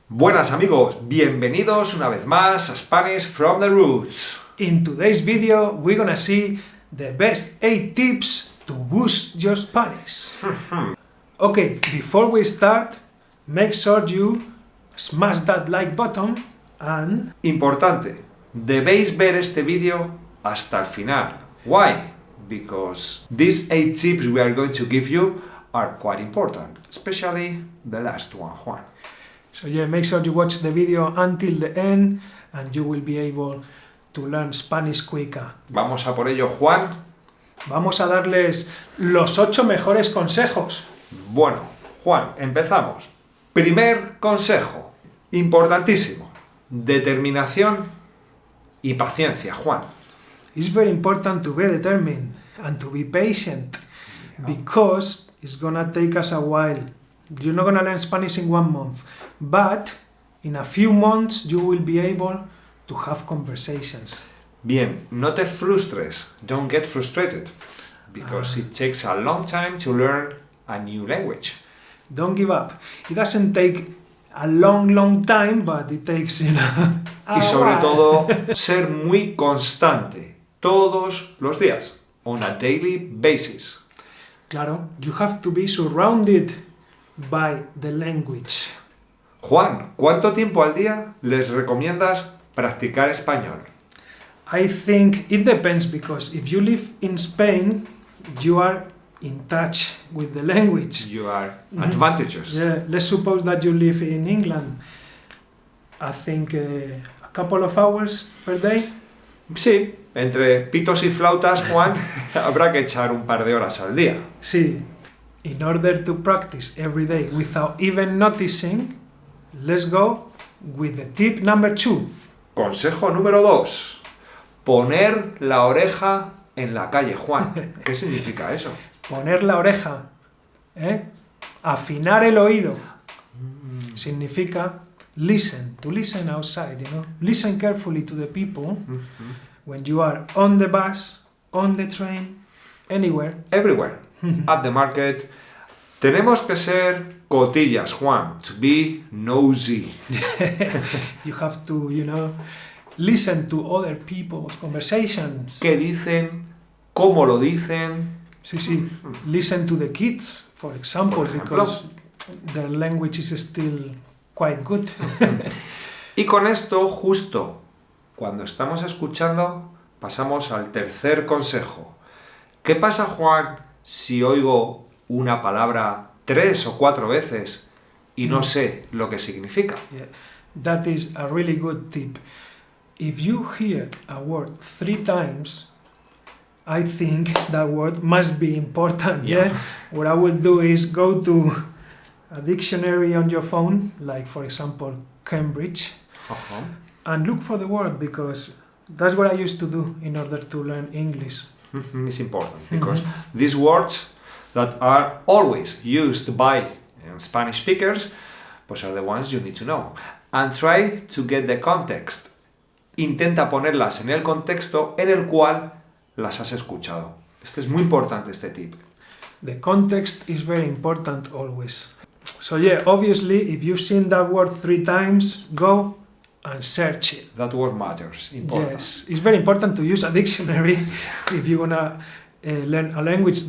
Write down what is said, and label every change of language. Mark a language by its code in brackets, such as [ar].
[es] Buenas amigos, bienvenidos una vez más a Spanish from the Roots. [en] In today's video, we're gonna see the best 8 tips to boost your Spanish. Okay, before we start, make sure you smash that like button and... [es] Importante, debéis ver este vídeo hasta el final. [en] Why? Because these 8 tips we are going to give you are quite important, especially the last one, Juan. So yeah, make sure you watch the video until the end and you will be able to learn Spanish quicker. [es] Vamos a por ello, Juan. Vamos a darles los 8 mejores consejos. Bueno, Juan, empezamos. Primer consejo, importantísimo, determinación y paciencia, Juan. [en] It's very important to be determined and to be patient because it's gonna take us a while. You're not gonna learn Spanish in 1 month, but in a few months you will be able to have conversations. [es] Bien, no te frustres, [en] don't get frustrated, because it takes a long time to learn a new language. Don't give up. It doesn't take a long time, but it takes, [es] Y sobre todo, ser muy constante, todos los días, [en] on a daily basis. Claro, you have to be surrounded by the language. [es] Juan, ¿cuánto tiempo al día les recomiendas practicar español? [en] I think it depends because if you live in Spain, you are in touch with the language. You are advantageous. Yeah, let's suppose that you live in England. I think a couple of hours per day. [es] Sí, entre pitos y flautas, Juan, habrá que echar un par de horas al día. Sí. [en] In order to practice every day without even noticing, let's go with the tip number 2. [es] Consejo número 2. Poner la oreja en la calle, Juan. ¿Qué significa eso? Poner la oreja, afinar el oído. Significa [en] listen, to listen outside, Listen carefully to the people when you are on the bus, on the train, anywhere. Everywhere. At the market. [es] Tenemos que ser cotillas, Juan. [en] To be nosy. You have to, listen to other people's conversations. [es] ¿Qué dicen? ¿Cómo lo dicen? Sí. [en] Listen to the kids, for example, because their language is still quite good. [es] Y con esto, justo cuando estamos escuchando, pasamos al tercer consejo. ¿Qué pasa, Juan, si oigo una palabra 3 o 4 veces y no sé lo que significa? [en] Yeah, that is a really good tip. If you hear a word 3 times, I think that word must be important. Yeah. What I would do is go to a dictionary on your phone, like for example Cambridge, and look for the word, because that's what I used to do in order to learn English. It's important because these words that are always used by Spanish speakers, pues are the ones you need to know. And try to get the context. [es] Intenta ponerlas en el contexto en el cual las has escuchado. Este es muy importante, este tip. [en] The context is very important always. So yeah, obviously, if you've seen that word 3 times, go and search it. That word matters. Important. Yes, it's very important to use a dictionary if you wanna learn a language.